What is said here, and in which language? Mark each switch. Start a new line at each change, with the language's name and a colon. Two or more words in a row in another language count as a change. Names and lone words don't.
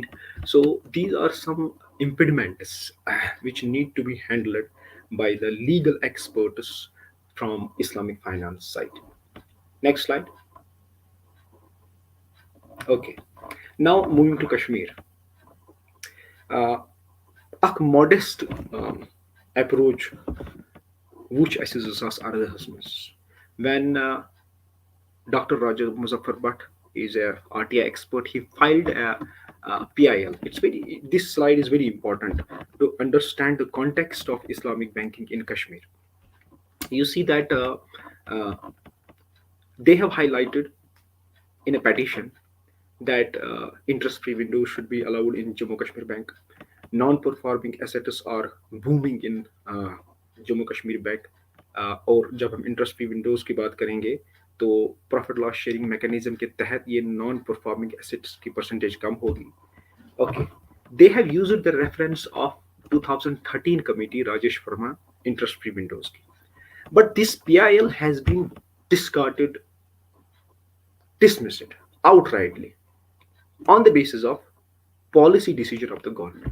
English: So these are some impediments which need to be handled by the legal experts from Islamic finance side. Next slide. Okay. Now moving to Kashmir. Ak modest approach which
Kashmiri: اَسہِ زٕ ساس اردہس منٛز,
English: when Dr. Raja Muzaffar Bhatt is a RTI expert, he filed a PIL. This slide is very important to understand the context of Islamic banking in Kashmir. You see that uh, they have highlighted in a petition that interest-free windows should be allowed in Jammu Kashmir Bank. Non-performing assets are booming in Jammu Kashmir Bank.
Hindi: और जब हम
English: interest free windows
Hindi: की बात करेंगे तो
English: profit loss sharing mechanism
Hindi: के तहत ये
English: non performing assets
Hindi: की परसेंटेज कम होगी.
English: Okay, they have used the reference of 2013 committee Rajesh Verma interest free windows. But this PIL has been discarded, dismissed outrightly on the basis of policy decision of the government.